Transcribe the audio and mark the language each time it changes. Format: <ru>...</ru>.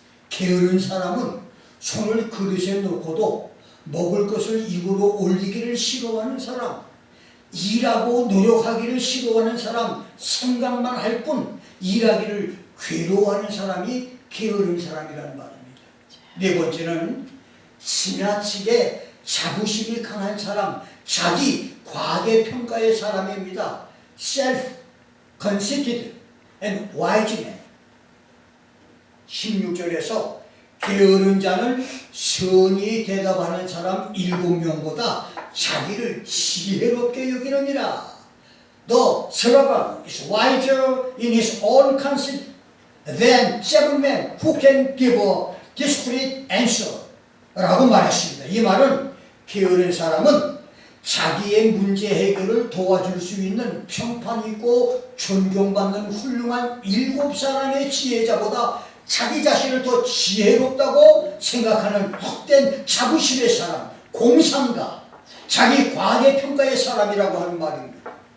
<ko>게으른 사람은 손을 그릇에 넣고도 먹을 것을 입으로 올리기를 싫어하는 사람, 일하고 노력하기를 싫어하는 사람, 생각만 할 뿐 일하기를 괴로워하는 사람이 게으른 사람이라는 말입니다. 네 번째는 지나치게 자부심이 강한 사람, 자기 과대평가의 사람입니다.</ko> <en>self-conceited and wise man.</en> <ko>16절에서 게으른 자는 선히 대답하는 사람 7명보다 자기를 지혜롭게 여기느니라.</ko> <en>The servant is wiser in his own conceit than 7 men who can give a discreet answer.</en> <ko>라고 말했습니다. 이 말은 게으른 사람은 자기의 문제 해결을 도와줄 수 있는 평판 있고 존경받는 훌륭한 7사람의 지혜자보다 자기 자신을 더 지혜롭다고 생각하는 헛된 자부심의 사람, 공상가, 자기 과대평가의 사람이라고 하는 말입니다.</ko>